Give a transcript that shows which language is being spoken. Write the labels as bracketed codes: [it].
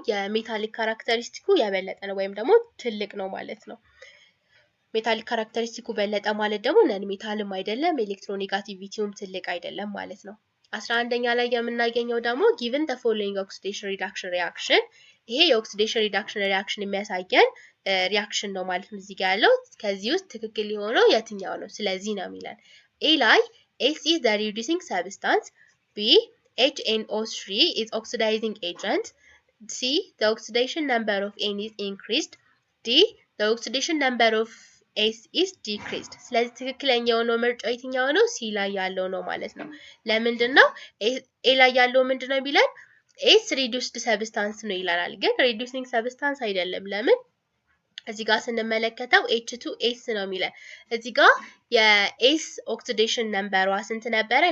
[am] የሜታሊክ ካራክተሪስቲኩ የበለጠ ነው ወይም ደግሞ ትልቅ ነው ማለት ነው። ሜታሊክ ካራክተሪስቲኩ በለጠ ማለት ደግሞ ነን ሜታልም አይደለም ኤሌክትሮኔጋቲቪቲውም ትልቅ አይደለም ማለት ነው። 11ኛ ላይ የምናገኘው ደግሞ [en] given the following oxidation reduction reaction [am] ይሄ የኦክሲዴሽን ሪዳክሽን ሪአክሽን የሚያሳየን ሪአክሽን ነው ማለት ነው። እዚህ ጋር ያለው ከዚህ ውስጥ ትክክል የሆነው የትኛው ነው? ስለዚህ ነው የሚለን ኤ ላይ [en] S is the reducing substance, B HNO3 is oxidizing agent, C the oxidation number of N is increased, D the oxidation number of S is decreased. [am] ስለዚህ ትክክለኛው ነው ምርጫው የትኛው ነው? ሲ ላይ ያለው ነው ማለት ነው። ለምንድን ነው ኤ ላይ ያለው ምንድነው ቢለን ኤስ ሪዱስድ ሰብስታንስ ነው ይላል፣ ግን ሪዱሲንግ ሰብስታንስ አይደለም። ለምን? እዚህ ጋር ስንመለከተው H2S ነው የሚለን። እዚህ ጋር የኤስ ኦክሲዴሽን ነምበሯ ስንት ነበረ?